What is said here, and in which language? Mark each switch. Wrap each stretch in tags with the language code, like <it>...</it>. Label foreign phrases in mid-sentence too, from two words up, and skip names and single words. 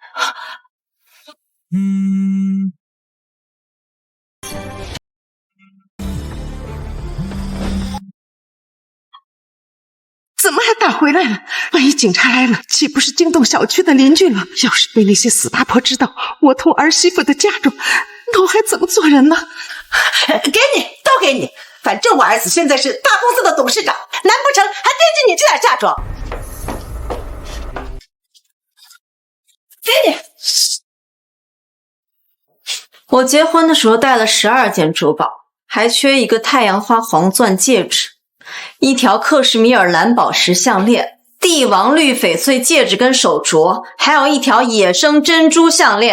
<zh>怎么还打回来了？万一警察来了，豈不是驚動小區的鄰居了？要是被那些死八婆知道我同兒媳婦的嫁妝，那我還怎麼做人呢？給你，都給你，反正我兒子現在是大公司的董事長，難不成還惦記你這點嫁妝？給你。我結婚的時候戴了12件珠寶，還缺一個太陽花黃鑽戒指，一條克什米爾藍寶石項鏈，帝王綠翡翠戒指跟手鐲，還有一條野生珍珠項鏈。</zh>